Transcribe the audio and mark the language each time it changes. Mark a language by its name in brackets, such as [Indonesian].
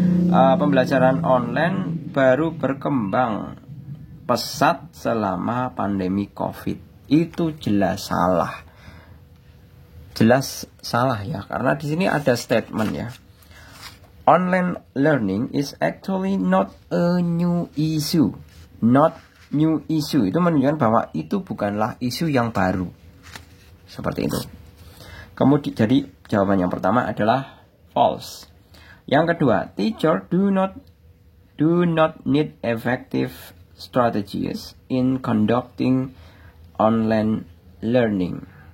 [Indonesian] Pembelajaran online baru berkembang pesat selama pandemi COVID. Itu jelas salah. Jelas salah ya, karena di sini ada statement ya. [English] Online learning is actually not a new issue. Not new issue [Indonesian] itu menunjukkan bahwa itu bukanlah isu yang baru. Seperti itu. Kemudian, jadi jawaban yang pertama adalah false. Yang kedua, [English] teacher do not need effective strategies in conducting online learning.